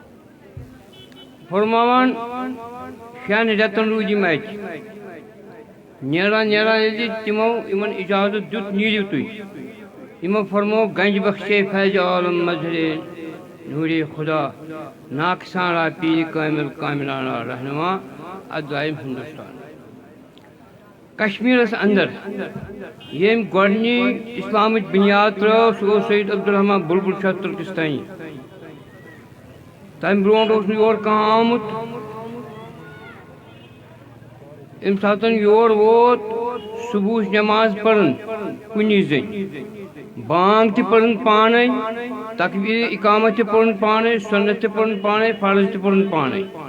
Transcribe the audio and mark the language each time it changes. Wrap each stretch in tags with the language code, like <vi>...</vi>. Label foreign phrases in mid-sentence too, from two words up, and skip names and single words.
<ks>فرماوان 6 رٮ۪تن روٗدۍ یِم اَتہِ نیران ییٚلہِ تِمو یِمن اِجازت دیُت نیٖرِو تُہۍ یِمو فرمو</ks> <fa>گنج بخشے فیض عالم مظہر نور خدا ناقصان پیر کامل کاملانہ رہنما</fa> <ks>ادائم ہندوستان کشمیرس اندر یم گۄڈنی اسلامٕچ بنیاد ترٲو سُہ اوس سید عبدالرحمان بلبل شاہ ترکستانی تمہِ برونٛٹھ اوس نہٕ یور کانٛہہ آمُت ییٚمہِ ساتہٕ یور ووت صبحٕچ نٮ۪ماز پرن کُنی زٔنۍ بانگ تہِ پرن پانے تکبیر اقامت تہِ پرن پانے سنت تہِ پرن پانے فرض تہِ پرن پانے</ks>